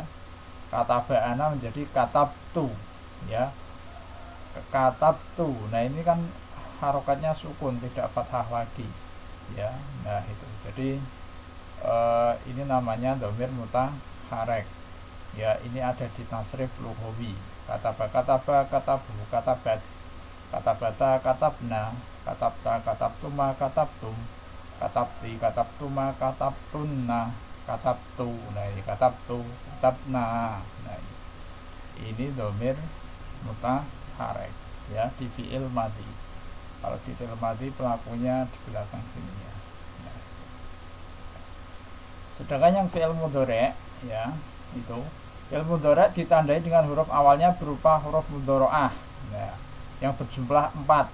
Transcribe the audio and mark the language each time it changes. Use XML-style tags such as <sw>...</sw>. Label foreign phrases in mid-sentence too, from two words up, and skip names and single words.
<id>Kata ba'ana menjadi katabtu, ya, katabtu. Nah, ini kan harokatnya sukun, tidak fathah lagi, ya. Nah, itu jadi ini namanya</id> <ar>ضمير متحرك,</ar> <id>ya. Ini ada di</id> <ar>تصريف لغوي. كتب، كتبوا، كتبت، كتبتا، كتبن، كتبتَ، كتبتما، كتبتم، كتبتِ، كتبتما، كتبتن، كتبتُ.</ar> <id>Nah, ini</id> <ar>كتبتُ، كتبنا.</ar> <id>Nah, ini</id> <ar>ضمير متحرك,</ar> <id>ya, di</id> <ar>فعل ماضي.</ar> <id>Kalau di</id> <ar>فعل ماضي</ar> <id>pelakunya di belakang sini, ya. Nah, sedangkan yang</id> <ar>فعل مضارع',</ar> <id>ya, itu</id> <ar>فعل مضارع'</ar> <id>ditandai dengan huruf awalnya berupa huruf mudhari'ah, nah, yang berjumlah 4.</id>